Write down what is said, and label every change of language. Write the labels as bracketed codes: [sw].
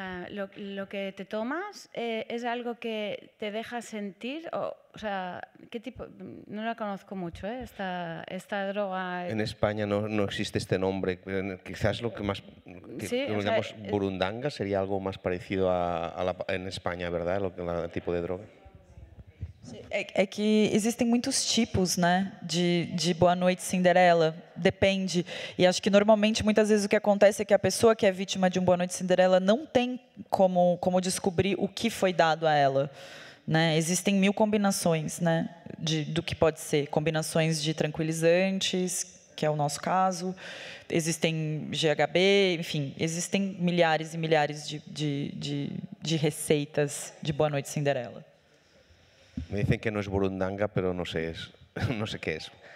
[es] Lo que te tomas es algo que te deja sentir, o sea, ¿qué tipo? No la conozco mucho, esta droga. En España no existe este nombre. Quizás lo que más Sí, lo llamamos burundanga sería algo más parecido en España, ¿verdad? El tipo de droga. [pt] É que existem muitos tipos, né, de Boa Noite Cinderela, depende. E acho que normalmente, muitas vezes, o que acontece é que a pessoa que é vítima de um Boa Noite Cinderela não tem como descobrir o que foi dado a ela, né? Existem 1000 combinações, né, do que pode ser. Combinações de tranquilizantes, que é o nosso caso, existem GHB, enfim, existem milhares e milhares de receitas de Boa Noite Cinderela. [es] Me dicen que no es burundanga, pero no sé qué es.